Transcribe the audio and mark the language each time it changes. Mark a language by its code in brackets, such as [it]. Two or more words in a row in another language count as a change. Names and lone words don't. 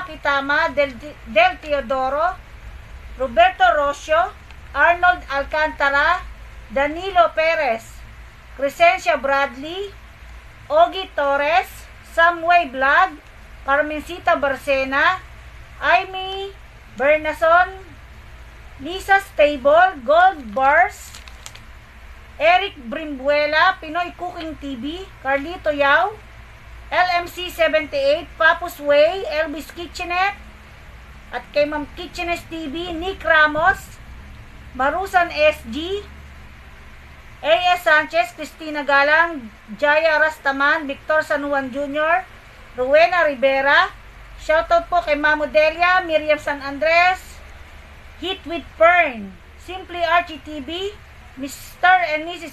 [tl] Del Teodoro, Roberto Rocio, Arnold Alcantara, Danilo Perez, Crescencia Bradley, Ogie Torres, Samway Vlog, Carmencita Barcena, Amy Bernason, Lisa Stable, Gold Bars, Eric Brimbuela, Pinoy Cooking TV, Carlito Yao, LMC 78, Papus Way, Elvis Kitchenette, at kay Ma'am Kitchenette TV, Nick Ramos, Marusan SG, A.S. Sanchez, Cristina Galang, Jaya Rastaman, Victor San Juan Jr., Rowena Rivera. Shoutout po kay Mamo Delia, Miriam San Andres, Hit with Fern, Simply Archie TV, Mr. and Mrs.